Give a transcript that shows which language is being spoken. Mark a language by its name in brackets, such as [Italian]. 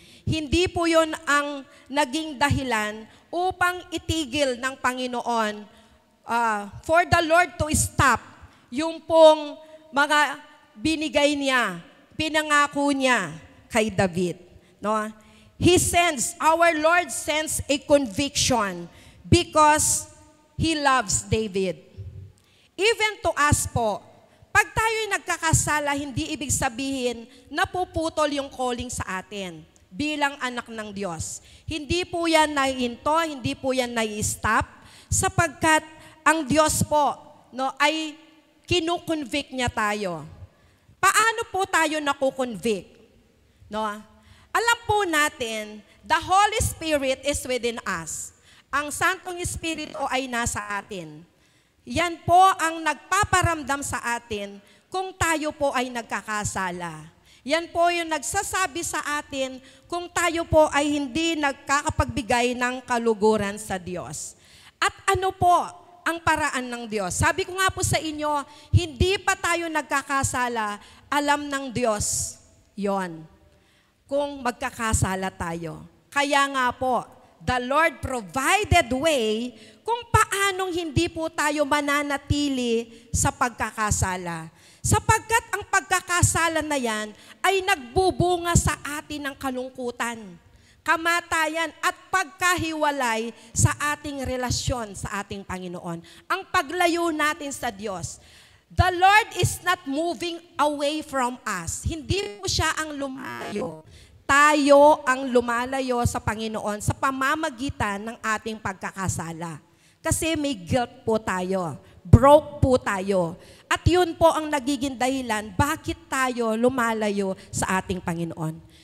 [Filipino] Hindi po yun ang naging dahilan upang itigil ng Panginoon [English] for the Lord to stop [Filipino] yung pong mga binigay niya, pinangako niya kay David. No? [English] Our Lord sends a conviction because He loves David. Even to us [Filipino] po, pag tayo'y nagkakasala, hindi ibig sabihin napuputol yung calling sa atin bilang anak ng Diyos. Hindi po yan naiinto, hindi po yan nai-stop, sapagkat ang Diyos po ay kinukonvict niya tayo. Paano po tayo nakukonvict? No? Alam po natin, [English] the Holy Spirit is within us. [Filipino] Ang Santong Espiritu ay nasa atin. Yan po ang nagpaparamdam sa atin kung tayo po ay nagkakasala. Yan po yung nagsasabi sa atin kung tayo po ay hindi nagkakapagbigay ng kaluguran sa Diyos. At ano po ang paraan ng Diyos? Sabi ko nga po sa inyo, hindi pa tayo nagkakasala, alam ng Diyos yon kung magkakasala tayo. Kaya nga po, [English] the Lord provided way [Filipino] kung paanong hindi po tayo mananatili sa pagkakasala. Sapagkat ang pagkakasala na yan ay nagbubunga sa atin ng kalungkutan, kamatayan at pagkahiwalay sa ating relasyon sa ating Panginoon. Ang paglayo natin sa Diyos. [English] The Lord is not moving away from us. [Filipino] Hindi po siya ang lumalayo. Tayo ang lumalayo sa Panginoon sa pamamagitan ng ating pagkakasala. Kasi may guilt po tayo. Broke po tayo. At yun po ang nagiging dahilan bakit tayo lumalayo sa ating Panginoon.